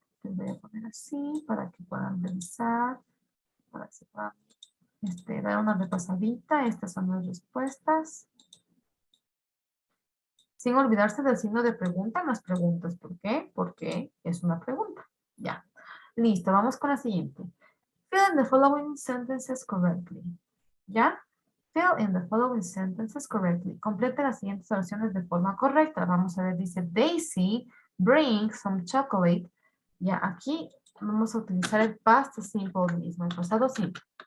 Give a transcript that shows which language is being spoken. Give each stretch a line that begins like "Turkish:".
Spanish: Les voy a poner así para que puedan revisar. Para que se puedan dar una repasadita. Estas son las respuestas. Sin olvidarse del signo de pregunta en las preguntas. ¿Por qué? Porque es una pregunta. Ya. Listo, vamos con la siguiente.
English: Fill in the following sentences correctly. ¿Ya? Fill in the following sentences correctly.
Spanish: Complete las siguientes oraciones de forma correcta. Vamos a ver, dice
English: Daisy bring some chocolate.
Spanish: Ya, aquí vamos a utilizar el past simple mismo, el pasado simple.